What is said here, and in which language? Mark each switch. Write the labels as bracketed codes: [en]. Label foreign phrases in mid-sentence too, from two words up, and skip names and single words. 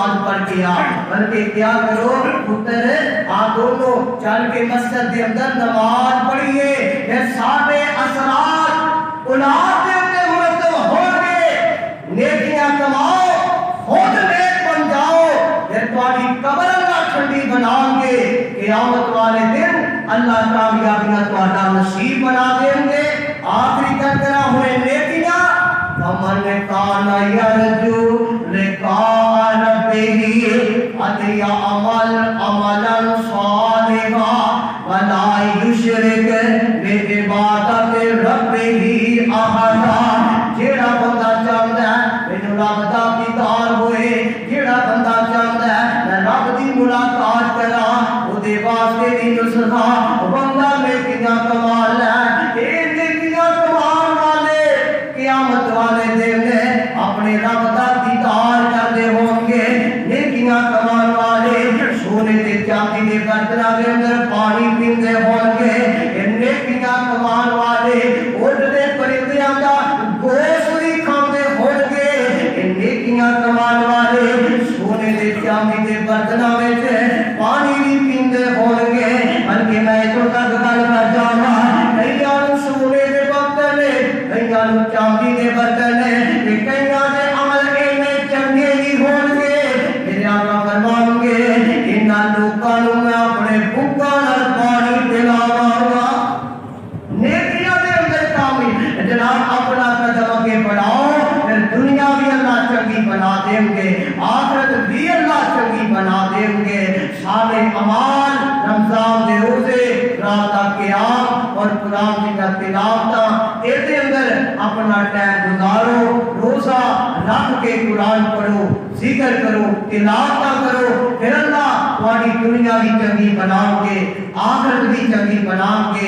[ur] پڑھ کے آ، بلکہ کیا کرو پتر آپ دونوں چل کے مسجد کے اندر نماز پڑھیے، پھر سارے اثرات اولاد کے اوپر مرتب ہوں گے، نیکیاں کماؤ، خود نیک بن جاؤ، پھر تمہاری قبر اللہ ٹھنڈی بناؤ گے، قیامت والے دن اللہ کامیابیاں تمہارا نصیب بنا دیں گے۔ [pa] آخری تذکرہ ہوئے نیکیاں، [ar] فمن کان یرجو لقاء ربہ فلیعمل عملا صالحا ولا یشرک بعبادت ربہ احدا۔ [pa] جیڑا بندہ چاہتا ہے مینوں رب دا دیدار ہوئے، جیڑا بندہ چاہتا ہے میں رب دی ملاقات کراں، او دے واسطے دی نصرہ بندہ نیکیاں کما لے۔ اے نیکیاں کمان والے قیامت والے دن اپنے رب دا دیدار کردے ہوں گے۔ نیکیاں کمان والے سونے تے چاندی دے برتناں دے اندر پانی پیندے ہوں گے۔ اے نیکیاں کمان والے اڑدے پرندیاں دا گوشت بھی کھاندے ہوں گے۔ اے نیکیاں کمان والے سونے دے چاندی دے برتناں وچ پانی بھی پیندے ہوں گے۔ بلکہ میں تو تک گل کر جاواں، کئیاں نوں سونے دے برتن نے، کئیاں نوں چاندی دے برتن نے، تے کئیاں دے عمل اینے چنگے نہیں ہون گے۔ میرے آقا فرماؤں گے انہاں لوکاں نوں میں اپنے بھکاں نال پانی پلاواں گا۔ نیکیاں دے اندر کامل جناب اپنا قدم اگے بڑھاؤ، پھر دنیا بھی اللہ چنگی بنا دیں گے، آخرت بھی اللہ چنگی بنا دیں گے۔ سارے اعمال رمضان دے روزے، رات دا قیام اور قرآن دی تلاوت اے دے اندر اپنا ٹائم گزارو، روزہ رکھ کے قرآن پڑھو، ذکر کرو، تلاوت کرو، پھر اللہ تمہاری دنیا بھی چنگی بناؤ گے، آخرت بھی چنگی بناؤ گے۔